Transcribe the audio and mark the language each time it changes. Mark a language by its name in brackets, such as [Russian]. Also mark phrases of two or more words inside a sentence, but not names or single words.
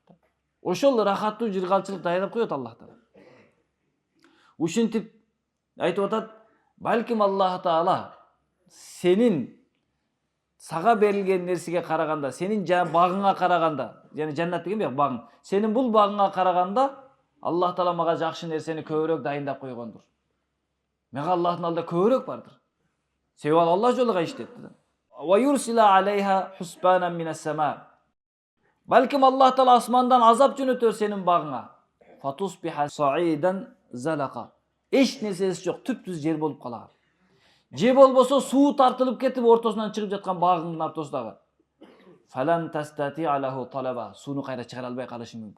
[Kyrgyz] Ошол рахаттуу жыргалчылык дайындап коет Аллах Таала. Ушинтип айтып атат, балким Аллах Таала сенин сага берилген нерсеге караганда, сенин багыңа караганда, яны жаннат деген бияк багың. Сенин бул багыңа караганда Аллах Таала мага жакшы нерсени көбүрөөк дайындап койгондур. Мага Аллахтын алдында көбүрөөк бардыр. Себеби ал Аллах жолуга иштетти да. [Arabic] ويرسل عليها حسبانا من السماء. [Kyrgyz] Балким Аллах Таала асмандан азап жөнөтөр сенин багыңа. [Arabic] فتصبح صعيدا زلقا. [Kyrgyz] Эч нерсеси жок, түптүз жер болуп калар. Же болбосо суу тартылып кетип ортосунан чыгып жаткан багыңдын ортосундагы. [Arabic] فلن تستطيع له طلبا. [Kyrgyz] Сууну кайра чыгара албай калышы мүмкүн.